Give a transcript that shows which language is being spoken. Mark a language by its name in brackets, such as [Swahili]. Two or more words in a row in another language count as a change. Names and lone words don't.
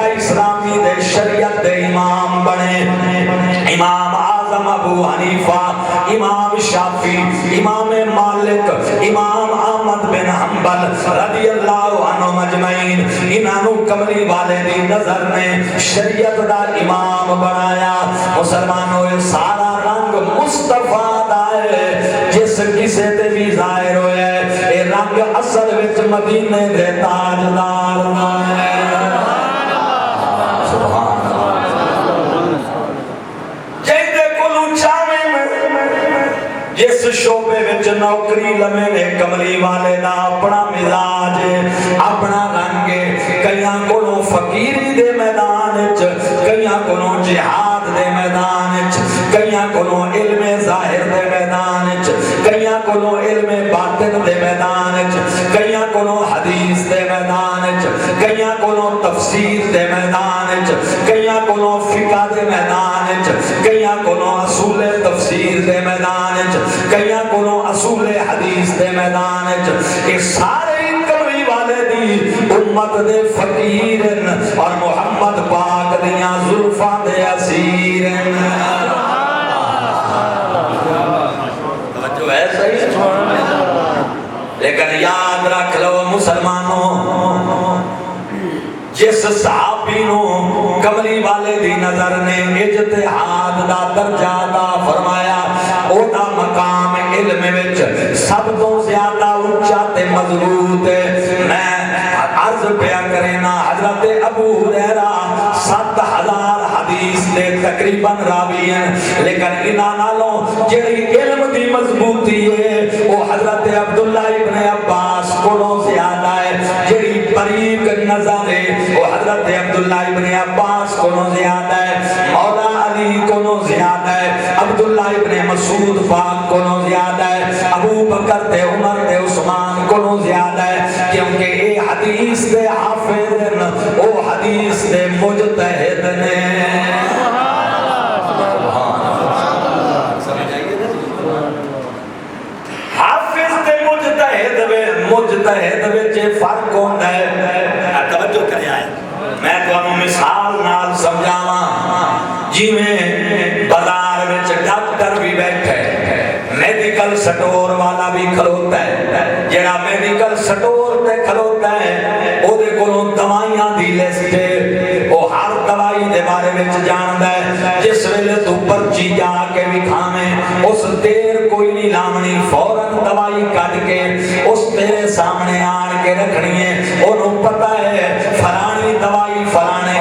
[Punjabi] اسلامی دے شریعت دے امام بنے امام اعظم ابو حنیفہ امام شافعی امام مالک امام احمد بن حنبل [Arabic] رضی اللہ عنہ مجمعین [Punjabi] انہوں کملی والے دی نظر نے شریعت دا امام بنایا مسلمانوں سارا رنگ مصطفیٰ دا ہے جس کسے تے بھی ظاہر ہوئے اے رنگ اصل وچ مدینے دے تاجدار دا ہے سبحان جس شعبے وچ نوکری لمے نے کملی والے دا اپنا مزاج اپنا رنگ کئیاں کولوں فقیری دے میدان وچ کئیاں کولوں جہاد دے میدان وچ کئیاں کولوں علم ظاہر دے میدان وچ کئیاں کولوں علم باطن دے میدان وچ کئیاں کولوں حدیث دے میدان وچ کئیاں کولوں تفسیر دے میدان وچ کئیاں کولوں فقہ دے میدان وچ کئیاں کولوں اصول تفسیر دے میدان وچ کئیاں کولوں اصول حدیث دے میدان وچ اے سارے کملی والے دی امت دے فقیر اور محمد پاک دیاں زلفاں دے اسیر توجہ ہے صحیح لیکن یاد رکھ لو مسلمانوں جس صحابی نو کملی والے دی نظر نے اجتہاد دا درجہ عطا فرمایا، او دا مقام علم وچ سب تو زیادہ اونچا تے مضبوط ہے۔ میں عرض پیا کرینا حضرت ابو ہریرہ 7000 حدیث دے تقریباً راوی ہیں، لیکن انہاں نالوں جڑی علم دی مضبوطی ہے وہ حضرت عبداللہ ابن عباس کولوں زیادہ ہے، جڑی باریک نظر ہے وہ حضرت عبداللہ ابن عباس کولوں زیادہ ہے، مولا علی کولوں زیادہ ہے، عبداللہ ابن مسعود پاک کولوں زیادہ ہے، ابو بکر تے عمر تے عثمان کولوں زیادہ ہے، کیونکہ اے حدیث دے حافظ ہیں، او حدیث دے مجتہد نے۔ مجتہد وچ فرق ہوندا ہے، توجہ کرے آئے میں تانوں مثال نال سمجھاواں، جویں بازار وچ ڈاکٹر بھی بیٹھے، میڈیکل سٹور والا بھی کھلوتا ہے، جڑا میڈیکل سٹور تے کھلوتا ہے او دے کولوں دوائیاں دی لسٹ ہے، او ہر دوائی دے بارے وچ جاندا ہے، جس ویلے تو پرچی جا کے وکھاویں اس دیر کوئی نہیں لامنی، فوراً دوائی کٹ کے اس تیرے سامنے آن کے رکھنی ہے، انہوں پتہ ہے فلانی دوائی فلانے